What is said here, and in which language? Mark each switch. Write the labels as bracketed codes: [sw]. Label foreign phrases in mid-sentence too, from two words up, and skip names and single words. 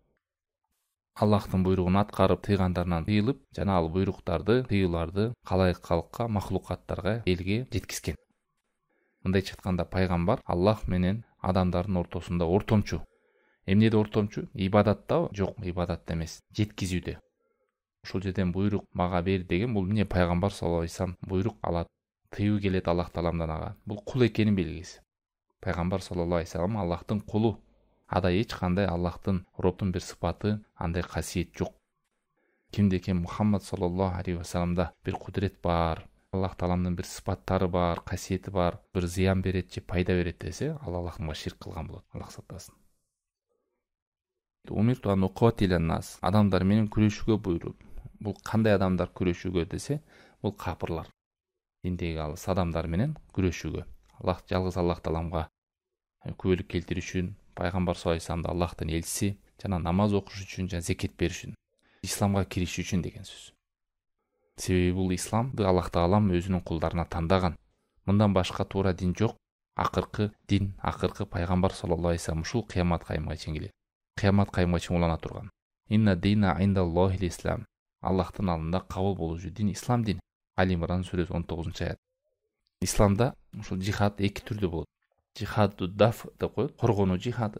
[ky] Аллахтын буйругун аткарып, тыйгандарынан тыйылып, жана ал буйруктарды, тыюуларды калайык калкка, махлукаттарга, элге жеткизген. Мындайча айтканда пайгамбар Аллах менен адамдардын ортосунда ортомчу. Эмнеде ортомчу? Ибадатта жок, ибадатта эмес, жеткизүүдө. Ушул жерден буйрук мага бер деген бул эмне пайгамбар [ar] صلى الله عليه وسلم [ky] буйрук алат. Тыюу келет Аллах Тааламдан ага. Бул кул экенин белгиси. Пайгамбар [ar] صلى الله عليه وسلم [ky] Аллахтын кулу. Ада эч кандай Аллахтын роптун бир сыпаты, андай касиет жок. Кимде Мухаммад [ar] صلى الله عليه وسلم [ky] бир кудрет бар, Аллах Тааламдын бир сыпаттары бар, касиети бар, бир зыян берет же пайда берет десе, ал Аллахтан ширк кылган болот. Аллах сактасын. [ar] أمرت أن أقاتل الناس. [ky] Адамдар менен күрөшүүгө буйруп. Бул кандай адамдар күрөшүүгө десе, бул капырлар. Диндеги алыс адамдар менен күрөшүүгө. Аллах жалгыз Аллах Тааламга күбөлүк келтириш үчүн, пайгамбар [ar] صلى الله عليه وسلم [ky] Аллахтын элчиси, жана намаз окуш үчүн, жана зекет бериш үчүн, исламга кириш үчүн деген сөз. Себеби бул исламды Аллах Таалам өзүнүн кулдарына тандаган. Мындан башка туура дин жок. Акыркы дин, акыркы пайгамбар [ar] صلى الله عليه وسلم [ky] ушул кыямат кайымга чейин келет. Кыямат кайымга чейин улана турган. [ar] إن الدين عند الله الإسلام. [ky] Аллахтын алдында кабыл болуучу дин ислам дини. Али Имран сүрөсү 19-аят. Исламда ушул жихад эки түрдө болот. [ar] جهاد الدفع [ky] деп коет, коргонуу жихады.